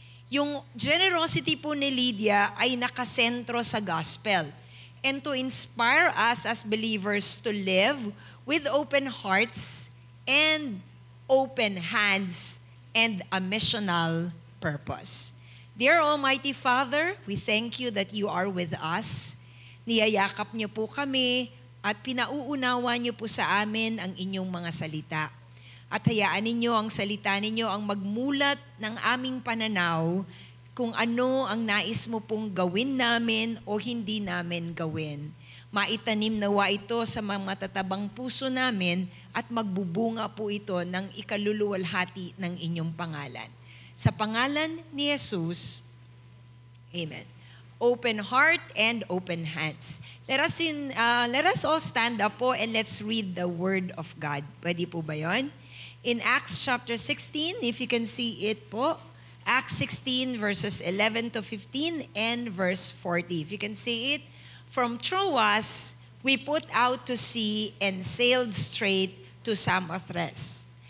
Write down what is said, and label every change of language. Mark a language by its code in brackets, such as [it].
[tl] Yung generosity po ni Lydia ay nakasentro sa gospel. [en] And to inspire us as believers to live with open hearts and open hands and a missional purpose. Dear Almighty Father, we thank you that you are with us. [tl] Niyayakap niyo po kami at pinauunawa niyo po sa amin ang inyong mga salita. At hayaan ninyo ang salita ninyo ang magmulat ng aming pananaw kung ano ang nais mo pong gawin namin o hindi namin gawin. Maitanim nawa ito sa mga matatabang puso namin at magbubunga po ito ng ikaluluwalhati ng inyong pangalan. Sa pangalan ni Jesus, Amen. [en] Open heart and open hands. Let us all stand up po and let's read the Word of God. [tl] Pwede po ba yun? [en] In Acts chapter 16, if you can see it po, Acts 16 verses 11 to 15 and verse 40. If you can see it, from Troas, we put out to sea and sailed straight to Samothrace.